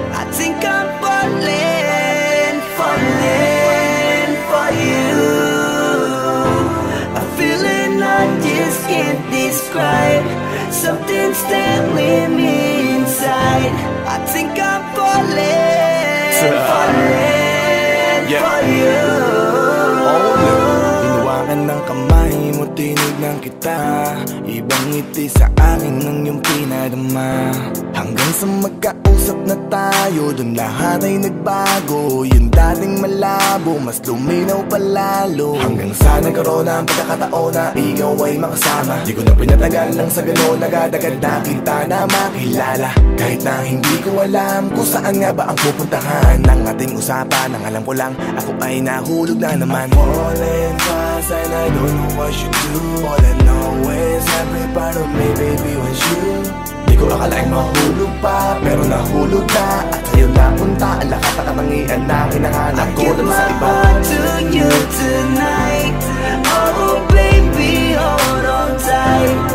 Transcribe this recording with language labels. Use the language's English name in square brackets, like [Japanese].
[English] I think I'm falling for you. A feeling I just can't describe. Something's telling me inside. I think I'm falling for you. [Filipino] Hinawakan ng kamay mo, tinignan kita. Ibang ngiti sa akin ng iyong pinadama. Hanggang sa magkausap na tayo, dun lahat ay nagbago. Yung dating malabo, mas luminaw palalo. Hanggang sa nagkaroon na ang pagkakataon na ikaw ay makasama. Di ko na pinatagal lang sa gano'n, nagadagad na kita na makilala. Kahit na hindi ko alam kung saan nga ba ang pupuntahan ng ating usapan. Ang alam ko lang, ako ay nahulog na naman. [English] Falling fast and I don't know what you do. All I know is every part of me, baby, was you. [Filipino] Di ko akalaing mahulog pa, pero nahulog na. At sa'yo napunta ang lahat ng katangian na hinahanap ko dun sa iba. [English] I give my heart to you tonight. Oh baby, hold on tight.